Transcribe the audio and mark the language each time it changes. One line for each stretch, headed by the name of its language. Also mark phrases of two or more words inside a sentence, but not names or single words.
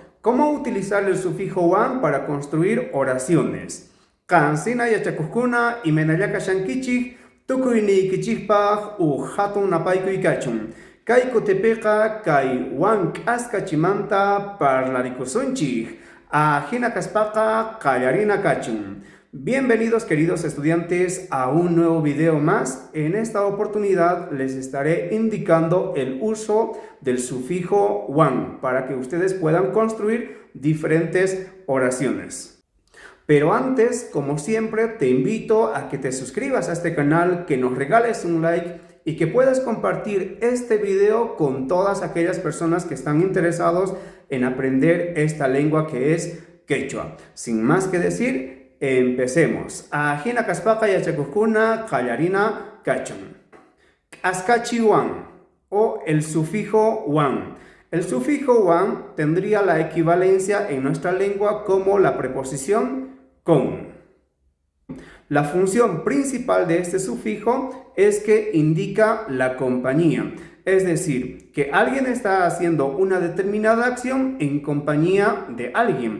Spanish: ¿Cómo utilizar el sufijo wan para construir oraciones?
Quechua: Kansina yachakuskuna imenallaka shankichik tukuynikichikpaq hatun napaykuy kachun. Kay kutipiqa kay wan k'askachimanta parlarikusunchik. Ajina kaspaqa qallarina kachun.
Spanish: Bienvenidos queridos estudiantes a un nuevo video más. En esta oportunidad les estaré indicando el uso del sufijo wan para que ustedes puedan construir diferentes oraciones. Pero antes, como siempre, te invito a que te suscribas a este canal, que nos regales un like y que puedas compartir este video con todas aquellas personas que están interesados en aprender esta lengua que es quechua. Sin más que decir, empecemos.
Quechua: Ajina kaspaqa yachakuskuna qallarina kachun. K'askachi wan
Spanish: o el sufijo wan. El sufijo wan tendría la equivalencia en nuestra lengua como la preposición con. La función principal de este sufijo es que indica la compañía, es decir, que alguien está haciendo una determinada acción en compañía de alguien.